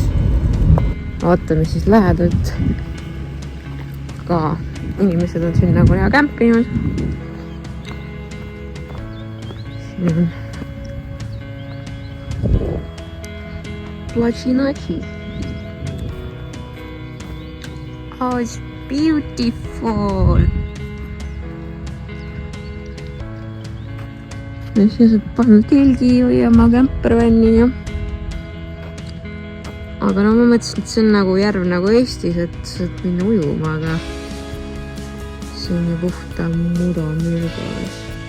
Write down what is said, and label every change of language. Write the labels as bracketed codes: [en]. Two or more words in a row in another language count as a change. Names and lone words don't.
[et] Vaatame siis lähedalt. Ka inimesed on siin nagu hea kämpinud. Siin on Platšinatši. [en] Oh, it's beautiful. [et] Ja siia saab panna telgi või oma kämpervänni ja. Aga no ma mõtlesin, et see on nagu järv nagu Eestis, et saad minna ujuma, aga see on ju puhta muda mürgas.